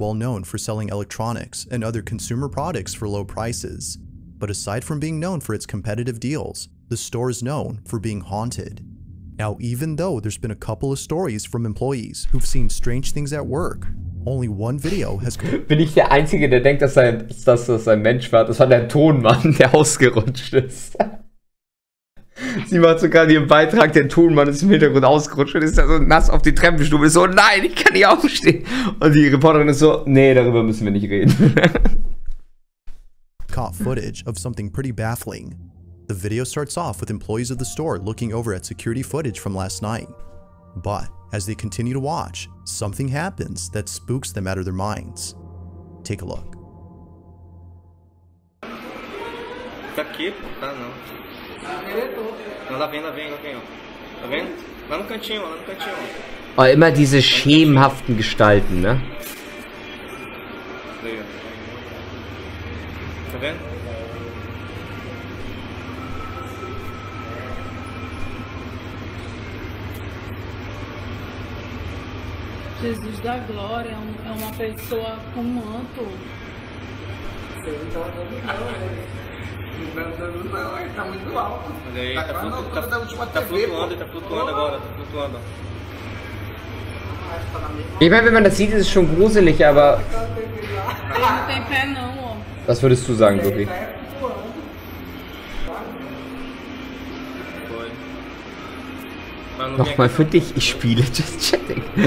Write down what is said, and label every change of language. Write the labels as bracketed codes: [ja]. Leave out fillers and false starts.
[en] well known for selling electronics and other consumer products for low prices. But aside from being known for its competitive deals, the store is known for being haunted. Now, even though there's been a couple of stories from employees who've seen strange things at work, only one video has... [de] Bin ich der Einzige, der denkt, dass das ein Mensch war? Das war der Tonmann, der ausgerutscht ist. Sie macht sogar ihren Beitrag, der Tonmann ist im Hintergrund ausgerutscht und ist da so nass auf die Treppenstufe. Ist so, nein, ich kann nicht aufstehen. Und die Reporterin ist so, nee, darüber müssen wir nicht reden. [en] caught footage of something pretty baffling. The video starts off with employees of the store looking over at security footage from last night. But as they continue to watch, something happens that spooks them out of their minds. Take a look. [pt] Tá aqui? Tá não. Não, lá vem, ó. Tá vendo? Lá no cantinho, ó. [de] Oh, immer diese schemenhaften Gestalten, ne? [pt] Aí, ó. Tá vendo? Jesus da glória é uma pessoa com manto. Não, tá muito alto. Olha aí, tá flutuando agora, tá flutuando. [de] Ich meine, wenn man das sieht, ist es schon gruselig, aber... [pt] Ele não tem pé não, ó. [de] Was würdest du sagen, Sophie? Nochmal für dich, ich spiele Just Chatting.